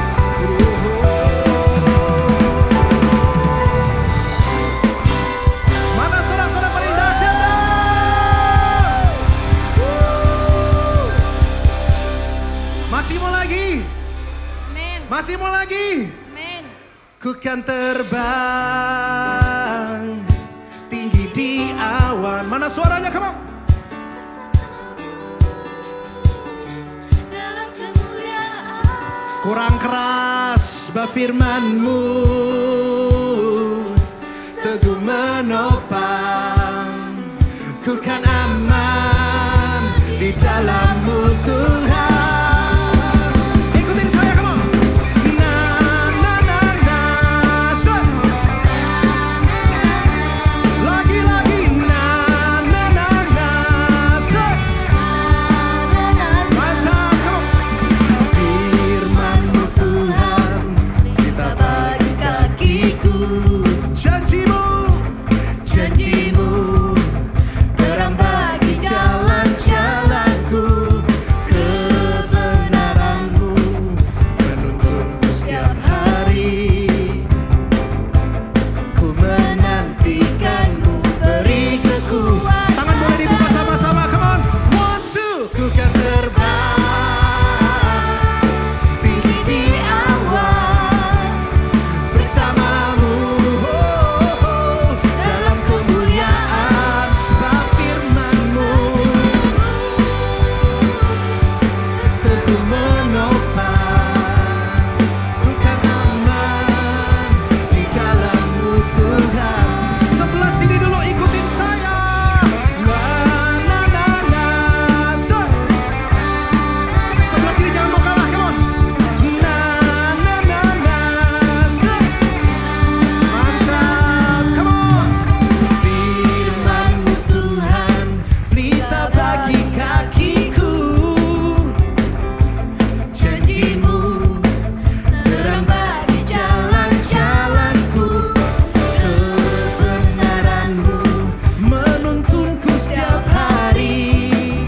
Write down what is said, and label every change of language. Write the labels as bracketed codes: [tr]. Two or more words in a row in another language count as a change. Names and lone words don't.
[id] Mana sorak-sorak paling dahsyat dong? Masih mau lagi? Amin. Masih mau lagi? Amin. Ku kan terbang tinggi di awan. Mana suaranya, [en] come on? [id] Dalam kemuliaan. Kurang keras firman-Mu, teguh menopang. Ku kan aman di dalam-Mu Tuhan. Ikutin saya, [en] come on. Na na na na, say. Lagi-lagi na na na na, say. Mantap, come on. [id] Firman-Mu Tuhan, kita bagi kakiku. Janji-Mu, janji-Mu, terang bagi jalan-jalanku. Kebenaran-Mu menuntunku setiap hari. Ku menantikan-Mu, beri kekuatan. Tangan boleh dibuka sama-sama, [en] come on. [id] 1, 2, ku kan terbang tinggi di awan bersama-Mu, dalam kemuliaan sebab firman-Mu teguh menopang. Ku kan aman di dalam-Mu Tuhan. Sebelah sini dulu, ikutin saya. Na na na na, say. Sebelah sini jangan mau kalah, [en] come on. Na na na na, say. Mantap, come on. [id] Firman-Mu Tuhan, pelita bagi kakiku. Janji-Mu, terang bagi jalan-jalanku. Kebenaran-Mu menuntunku setiap hari.